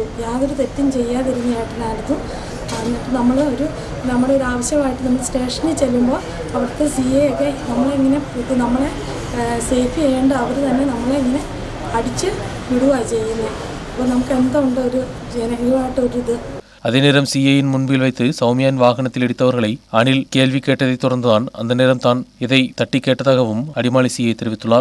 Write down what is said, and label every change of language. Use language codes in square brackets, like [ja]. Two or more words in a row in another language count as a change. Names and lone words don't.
[ml] യാതൊരു തെറ്റും ചെയ്യാതിരുന്ന ചേട്ടനായിരുന്നു. എന്നിട്ട് നമ്മുടെ ഒരു ആവശ്യമായിട്ട് നമ്മൾ സ്റ്റേഷനിൽ ചെല്ലുമ്പോൾ അവിടുത്തെ സിഎ ഒക്കെ നമ്മളെ സേഫ് ചെയ്യേണ്ട അവർ തന്നെ നമ്മളെ ഇങ്ങനെ അടിച്ച് വിടുകയാണ് ചെയ്യുന്നത്. അപ്പോൾ നമുക്ക് എന്തുണ്ട് ഒരു ജനകീയമായിട്ടൊരിത്. [ta] அதே நேரம் சிஐயின் முன்பில் வைத்து சௌமியான் வாகனத்தில் இடித்தவர்களை அனில் கேள்வி கேட்டதை தொடர்ந்துதான் அந்த நேரம் தான் இதை தட்டி கேட்டதாகவும் அடிமாலி சிஐ தெரிவித்துள்ளார்.